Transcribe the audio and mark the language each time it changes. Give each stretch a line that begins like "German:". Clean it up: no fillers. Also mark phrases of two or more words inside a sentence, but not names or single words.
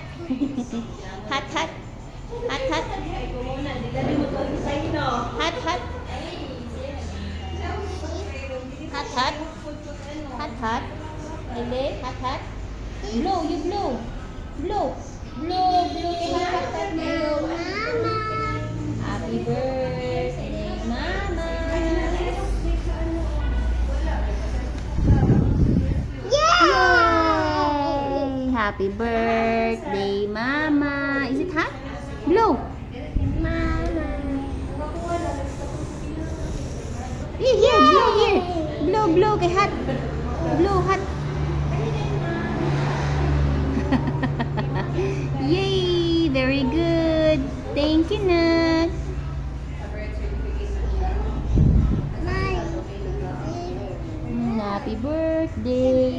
English: Hot, hot. Hot, hot. Hot, hot. Hot, hot. Hot, hot. Lele, hot, hot. Blow, you blow. Blow. Blow, blow. Hot, hot, hot. Blow. Happy birthday, Mama. Yay! Happy birthday, Mama. Is it hot? Blow. Here, blow here. Blow, blow kay hot. Blow hot. Yay! Very good. Thank you, Nat. Happy birthday.